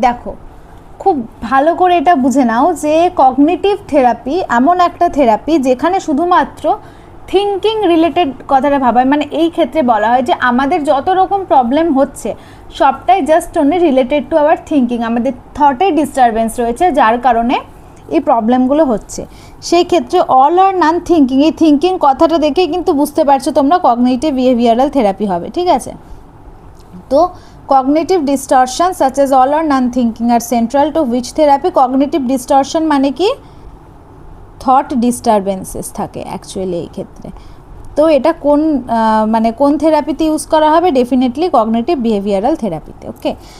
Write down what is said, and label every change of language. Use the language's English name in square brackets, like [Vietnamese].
[Bangla] দেখো খুব ভালো করে এটা বুঝে নাও যে কগনিটিভ থেরাপি এমন একটা থেরাপি যেখানে শুধুমাত্র থিঙ্কিং রিলেটেড কথাটা ভাবা হয়, মানে এই ক্ষেত্রে বলা হয় যে আমাদের যত রকম প্রবলেম হচ্ছে সবটাই [English] just only related to our thinking, [Bangla] আমাদের থটে ডিস্টারবেন্স রয়েছে যার কারণে এই প্রবলেমগুলো হচ্ছে। সেই ক্ষেত্রে অল আর নান থিঙ্কিং, এই থিঙ্কিং কথাটা দেখেই কিন্তু বুঝতে পারছো তোমরা কগনিটিভ বিহেভিয়ারাল থেরাপি হবে, ঠিক আছে। [English] তো cognitive distortion such as all or none thinking are central to which therapy? [Bangla] cognitive distortion মানে কি, thought disturbances থাকে অ্যাকচুয়ালি এই ক্ষেত্রে। তো এটা কোন মানে কোন থেরাপিতে ইউজ করা হবে, ডেফিনেটলি কগনিটিভ বিহেভিয়ারাল থেরাপিতে, ওকে।